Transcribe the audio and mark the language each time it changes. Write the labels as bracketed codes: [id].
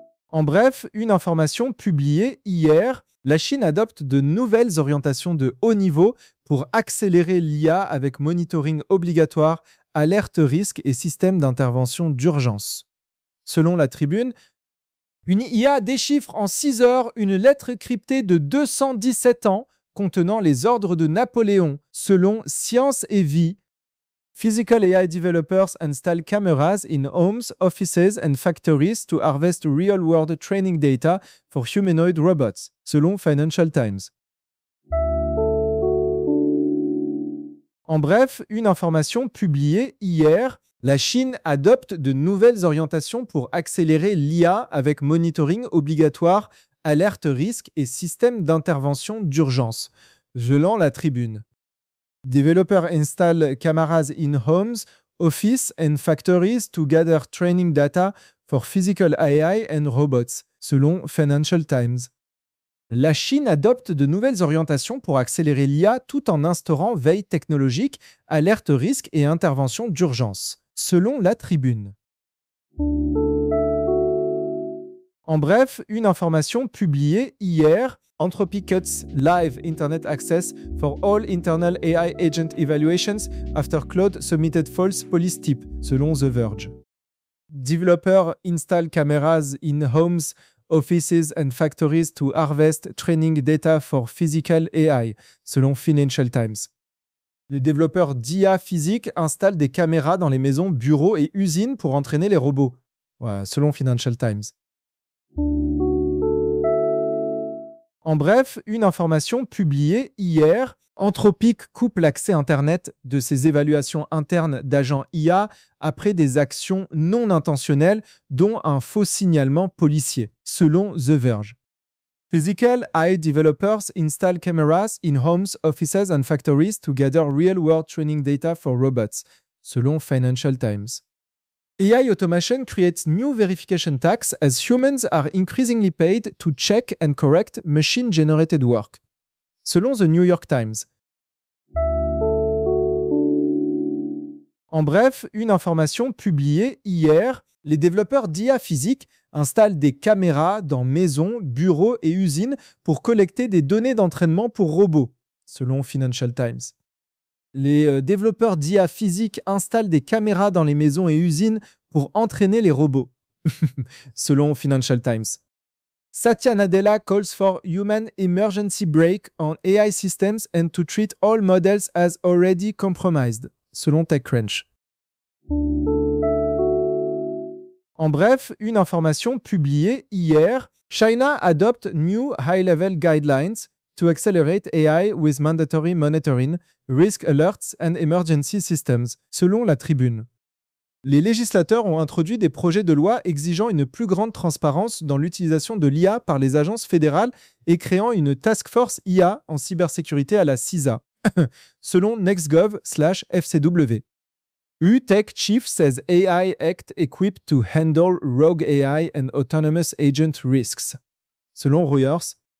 [fr] En bref, une information publiée hier, la Chine adopte de nouvelles orientations de haut niveau pour accélérer l'IA avec monitoring obligatoire, alerte risque et système d'intervention d'urgence. Selon la Tribune, une IA déchiffre en 6 heures une lettre cryptée de 217 ans contenant les ordres de Napoléon, selon Science et Vie. [en] Physical AI developers install cameras in homes, offices and factories to harvest real-world training data for humanoid robots, selon Financial Times. [fr] En bref, une information publiée hier, la Chine adopte de nouvelles orientations pour accélérer l'IA avec monitoring obligatoire, alerte risque et système d'intervention d'urgence, gelant la Tribune. [en] Developers install cameras in homes, offices and factories to gather training data for physical AI and robots, selon Financial Times. [fr] La Chine adopte de nouvelles orientations pour accélérer l'IA tout en instaurant veille technologique, alerte risque et intervention d'urgence, selon la Tribune. En bref, une information publiée hier, [en] Anthropic cuts live internet access for all internal AI agent evaluations after cloud submitted false police tip, selon The Verge. Developers install cameras in homes, offices and factories to harvest training data for physical AI, selon Financial Times. [fr] Les développeurs d'IA physique installent des caméras dans les maisons, bureaux et usines pour entraîner les robots, selon Financial Times. En bref, une information publiée hier, Anthropic coupe l'accès Internet de ses évaluations internes d'agents IA après des actions non intentionnelles, dont un faux signalement policier, selon The Verge. [en] Physical AI developers install cameras in homes, offices and factories to gather real-world training data for robots, selon Financial Times. AI automation creates new verification tax as humans are increasingly paid to check and correct machine-generated work, selon The New York Times. [fr] En bref, une information publiée hier, les développeurs d'IA physique installent des caméras dans maisons, bureaux et usines pour collecter des données d'entraînement pour robots, selon Financial Times. Les développeurs d'IA physique installent des caméras dans les maisons et usines pour entraîner les robots, selon Financial Times. [en] Satya Nadella calls for human emergency break on AI systems and to treat all models as already compromised, selon TechCrunch. [fr] En bref, une information publiée hier, [en] China adopts new high-level guidelines to accelerate AI with mandatory monitoring, risk alerts and emergency systems, selon la Tribune. [fr] Les législateurs ont introduit des projets de loi exigeant une plus grande transparence dans l'utilisation de l'IA par les agences fédérales et créant une task force IA en cybersécurité à la CISA, selon nextgov/fcw. [en] UTech Chief says AI Act equipped to handle rogue AI and autonomous agent risks, selon Reuters.